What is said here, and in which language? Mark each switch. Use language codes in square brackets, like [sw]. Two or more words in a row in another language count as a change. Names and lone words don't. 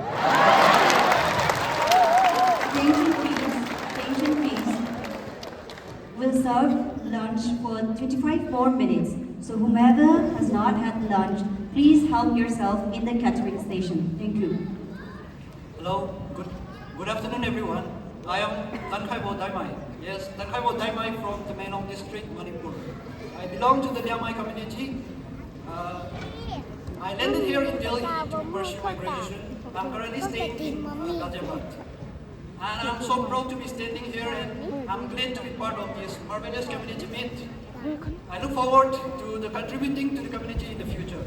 [en] Attention please. We'll serve lunch for 25 more minutes. So whomever has not had lunch, please help yourself in the catering station. Thank you. Hello, good afternoon everyone. I am Tan Khai Bo Dai Mai. Yes, Tan Khai Bo Dai Mai from Tamenong district, Manipur. I belong to the Liamai community. I landed here in Delhi to pursue my graduation. I'm currently staying in Ghaziabad. And I'm so proud to be standing here, and I'm glad to be part of this marvelous community meet. I look forward to the contributing to the community in the future.